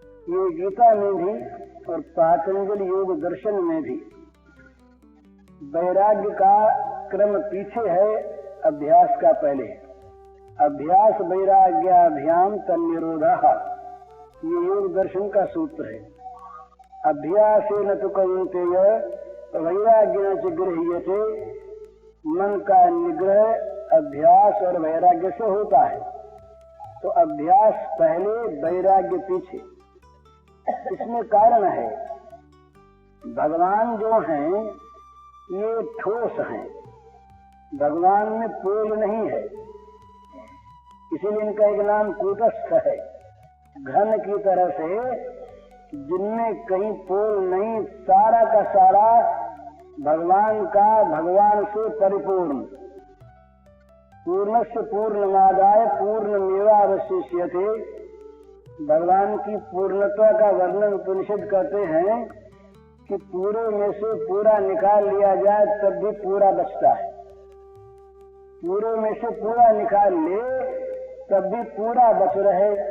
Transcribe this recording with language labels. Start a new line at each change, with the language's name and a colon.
Hindi: ये गीता में भी और पातंजल योग दर्शन में भी वैराग्य का क्रम पीछे है, अभ्यास का पहले।
Sanskrit: अभ्यास वैराग्याभ्याम तन्निरोधः,
Hindi: ये योग दर्शन का सूत्र है।
Sanskrit: अभ्यासेन तु कौन्तेय वैराग्येन च गृह्यते।
Hindi: मन का निग्रह अभ्यास और वैराग्य से होता है। तो अभ्यास पहले, वैराग्य पीछे। इसमें कारण है, भगवान जो हैं ये ठोस हैं, भगवान में पोल नहीं है। इसीलिए इनका एक नाम कूटस्थ है। घन की तरह से जिनमें कहीं पोल नहीं, सारा का सारा भगवान का, भगवान से परिपूर्ण।
Sanskrit: पूर्णस्य पूर्णमादाय पूर्णमेवावशिष्यते।
Hindi: भगवान की पूर्णता का वर्णन उपनिषद करते हैं कि पूरे में से पूरा निकाल लिया जाए तब भी पूरा बचता है, पूरे में से पूरा निकाल ले तब भी पूरा बच रहे।